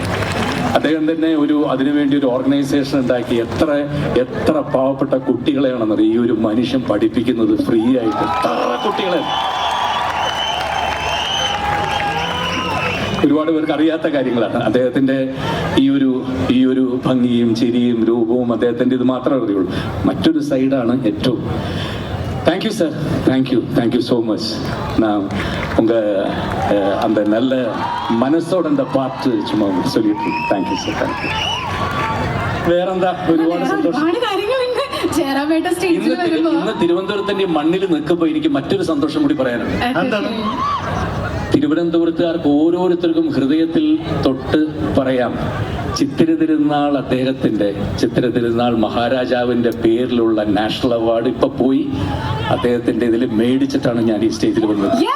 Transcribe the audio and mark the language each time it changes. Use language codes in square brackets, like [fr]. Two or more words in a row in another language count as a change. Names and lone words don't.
[ml] അദ്ദേഹം തന്നെ അതിനുവേണ്ടി ഒരു ഓർഗനൈസേഷൻ ഉണ്ടാക്കി എത്ര പാവപ്പെട്ട കുട്ടികളെയാണെന്നറിയാം ഈ ഒരു മനുഷ്യൻ പഠിപ്പിക്കുന്നത് ഫ്രീ ആയിട്ട്. എത്ര കുട്ടികളെ, ഒരുപാട് പേർക്ക് അറിയാത്ത കാര്യങ്ങളാണ്. അദ്ദേഹത്തിന്റെ ഈ ഒരു ഭംഗിയും ചിരിയും രൂപവും അദ്ദേഹത്തിന്റെ ഇത് മാത്രമേ അറിയുള്ളൂ. മറ്റൊരു സൈഡാണ് ഏറ്റവും. [en] thank you sir, thank you so much. [ta] நான் அந்த நல்ல மனசோட அந்த பாட்டு சும்மா சொல்லிட்டு [en] thank you sir, thank you. [ml] വേറെന്താ, ഒരുപാട് സന്തോഷം. ഇന്ന് തിരുവനന്തപുരത്തിന്റെ മണ്ണിൽ നിൽക്കുമ്പോൾ എനിക്ക് മറ്റൊരു സന്തോഷം കൂടി പറയാനുണ്ട്. തിരുവനന്തപുരത്തുകാർക്ക് ഓരോരുത്തർക്കും ഹൃദയത്തിൽ തൊട്ട് പറയാം, ചിത്തിര തിരുനാൾ അദ്ദേഹത്തിന്റെ ചിത്തിര തിരുനാൾ മഹാരാജാവിന്റെ പേരിലുള്ള [en] national award [ml] ഇപ്പൊ പോയി അദ്ദേഹത്തിന്റെ ഇതിൽ മേടിച്ചിട്ടാണ് ഞാൻ ഈ സ്റ്റേജിൽ വന്നത്.